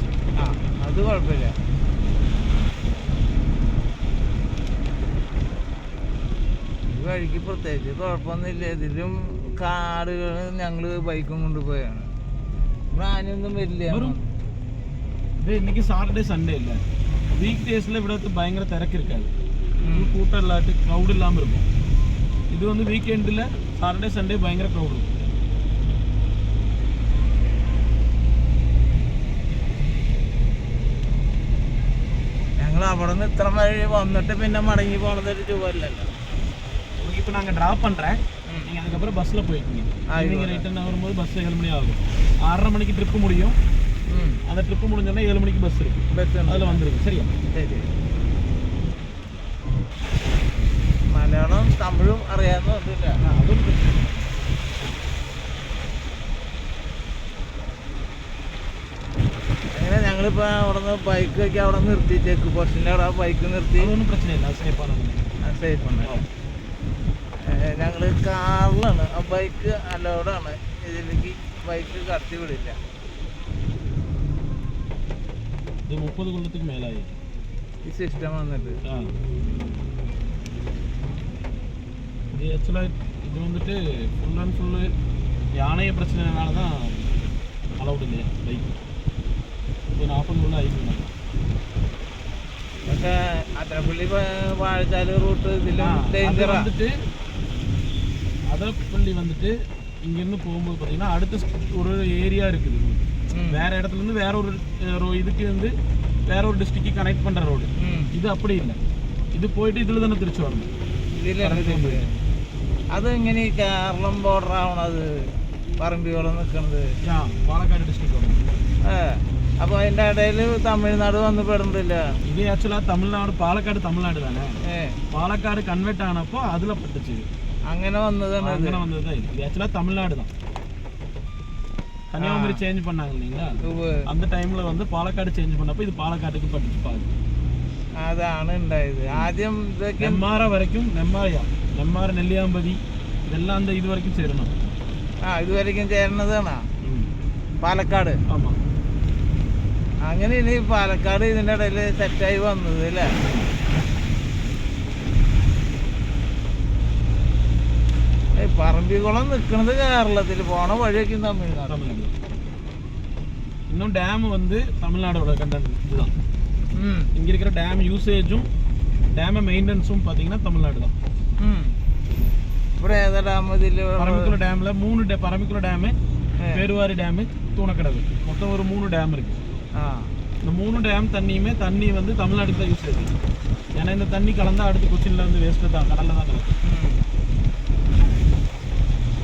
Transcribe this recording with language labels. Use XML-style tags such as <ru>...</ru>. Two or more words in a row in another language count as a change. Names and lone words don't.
<ml>അത് കുഴപ്പമില്ല ഈ വഴിക്ക് പ്രത്യേകിച്ച് കുഴപ്പമൊന്നുമില്ല ഇതിലും കാടുകൾ ഞങ്ങൾ ബൈക്കും കൊണ്ടുപോയാണ് ആനയൊന്നും വരില്ല ഇത് എനിക്ക് സാറ്റർഡേ സൺഡേ ഇല്ല വീക്ക് ഡേയ്സിൽ ഇവിടെ ഭയങ്കര തിരക്കിരിക്കാது</ml> <ta>கூட்டம் இல்லாட்டி க்ரௌட் இல்லாமல் இருக்கும் இது வந்து வீக்கெண்டில்</ta> <en>Saturday Sunday</en> <ta>பயங்கர க்ரௌட் இருக்கும்</ta> <ml>ഞങ്ങൾ അവിടെ നിന്ന് ഇത്ര വഴി വന്നിട്ട് പിന്നെ മടങ്ങി പോണതൊരു രൂപല്ലല്ലോ</ml> <ta>இப்போ நாங்கள் ட்ராப் பண்ணுறேன் நீங்கள் அதுக்கப்புறம் பஸ்ஸில் போய்க்கிங்க நீங்கள் ரிட்டர்ன் வரும்போது பஸ் 7 மணி ஆகும் 6:30 மணிக்கு ட்ரிப்பு முடியும் அந்த ட்ரிப்பு முடிஞ்சோன்னா 7 மணிக்கு பஸ் இருக்கு அதில் வந்துருக்கு சரியா</ta> <ml>ശരി മലയാളം തമിഴും അറിയാവുന്നൊന്നുമില്ല അതും അങ്ങനെ ഞങ്ങളിപ്പോൾ അവിടെ നിന്ന് ബൈക്കൊക്കെ അവിടെ നിർത്തി ചെക്ക് പോസ്റ്റിൻ്റെ അവിടെ ബൈക്ക് നിർത്തി അതൊന്നും പ്രശ്നമില്ല സേഫാണ് സേഫാണ് ഞങ്ങൾ കാറിലാണ് ആ ബൈക്ക് അലൗഡാണ് ഇതിലേക്ക് ബൈക്ക് കടത്തി വിടില്ല ഇത് 30 കൊല്ലത്തേക്ക് മേലായി ഈ സിസ്റ്റം വന്നിട്ട് ഇത് ആക്ച്വലായി ഇത് വന്നിട്ട്</ml> <en>full and full</en> <ta>யானைய பிரச்சனைனால தான் அலௌட் இல்லையா பைக் இப்போ</ta> <ml>40 കൊല്ലം ആയിട്ടുണ്ട് പക്ഷേ അതരപ്പള്ളി വാഴച്ചാല് റൂട്ട് ഇതിലും ഡേഞ്ചറാ</ml> <ta>வந்துட்டு அதரப்பள்ளி வந்துட்டு இங்கேருந்து போகும்போது பார்த்தீங்கன்னா அடுத்த ஒரு ஏரியா இருக்குது வேற இடத்துல இருந்து வேற ஒரு இதுக்கு வந்து வேற ஒரு டிஸ்ட்ரிக்ட் கனெக்ட் பண்ற ரோடு இது அப்படி இல்லை</ta> <ml>ഇത് പോയിട്ട് ഇതിൽ തന്നെ തിരിച്ചു വരണം അത് എങ്ങനെ കേരളം ബോർഡർ ആവണത് പറമ്പിയോളം നിൽക്കണത് പാലക്കാട് ഡിസ്ട്രിക്ട് അപ്പൊ അതിന്റെ ഇടയിൽ തമിഴ്നാട് വന്ന് പെടുന്നില്ല ഇത് ആക്ച്വലാ തമിഴ്നാട് പാലക്കാട് തമിഴ്നാട് തന്നെ പാലക്കാട് കൺവെർട്ട് ആണപ്പോ അതിലെ പറ്റിച്ച് അങ്ങനെ വന്നതാണ് അങ്ങനെ വന്നത് ഇത് ആക്ച്വലാ തമിഴ്നാട്</ml> <ta>தான் கன்னியாகுமரி சேஞ்ச் பண்ணாங்க இல்லைங்களா அந்த டைம்ல வந்து பாலக்காடு சேஞ்ச் பண்ணப்போ இது பாலக்காட்டுக்கு பட்டுச்சு பாருங்க</ta> <ml>അതാണ് ഉണ്ടായത് ആദ്യം നെമ്മാറ വരയ്ക്കും നെമ്മാറ നെല്ലിയാമ്പതി ഇതെല്ലാം എന്താ ഇത് വരയ്ക്കും ചേരണം ഇതുവരയ്ക്കും ചേരണതാണ് പാലക്കാട്</ml> <ta>ആമാ</ta> <ml>അങ്ങനെ ഇനി പാലക്കാട് ഇതിൻ്റെ ഇടയിൽ സെറ്റായി വന്നത് അല്ലേ പറമ്പിക്കുളം നിൽക്കുന്നത് കേരളത്തിൽ പോണ വഴിയൊക്കെ തമിഴ്നാട്</ml> <ta>இன்னும் டேம் வந்து தமிழ்நாடோட கண்டென்ட் இதுதான் இங்கே இருக்கிற டேம் யூசேஜும் டேம் மெயின்டெனன்ஸும் பார்த்தீங்கன்னா தமிழ்நாடு தான்</ta> <ml>ഇവിടെ ഏതാ ഡാം ഇതിൽ</ml> <ta>പറമ്പിക്കുള ഡാമിൽ 3 പറമ്പിക്കുള ഡാം പേരുവാരി ഡാം தூணக்கடவு மொத்தம் ஒரு 3 டேம் இருக்கு இந்த 3 டேம் தண்ணி வந்து தமிழ்நாட்டுக்கு தான் யூஸ் ஆகுது ஏன்னா இந்த தண்ணி கலந்தா அடுத்து கொச்சின்ல வந்து வேஸ்ட்டு தான் கடல்ல தான் கலக்கும்</ta>